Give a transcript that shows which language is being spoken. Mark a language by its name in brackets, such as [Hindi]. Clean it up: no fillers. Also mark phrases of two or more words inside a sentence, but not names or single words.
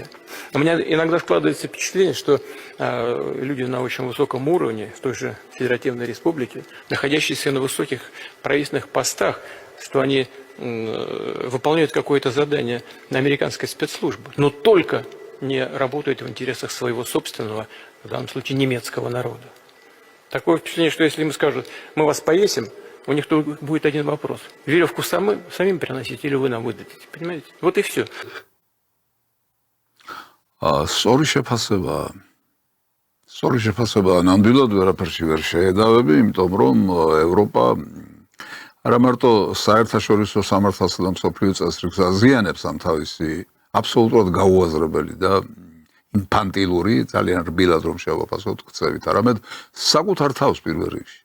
[Russian] У меня иногда складывается впечатление, что люди на очень высоком уровне, в той же Федеративной Республике, находящиеся на высоких правительственных постах, что они выполняют какое-то задание на американской спецслужбы, но только не работают в интересах своего собственного, в данном случае немецкого народа. Такое впечатление, что если им скажут, мы вас повесим, у них тут будет один вопрос. Веревку самим приносить или вы нам выдадите? Понимаете? Вот и все. [Georgian] სწორი შეფასება ნამდვილად ვერაფერში ვერ შეედავები, იმიტომ რომ ევროპა არა მარტო საერთაშორისო სამართალსა და მსოფლიო წესრიგს აზიანებს ამ თავისი აბსოლუტურად გაუაზრებელი და ინფანტილური, ძალიან რბილად რომ შევაფასოთ ქცევით, არამედ საკუთარ თავს პირველ რიგში.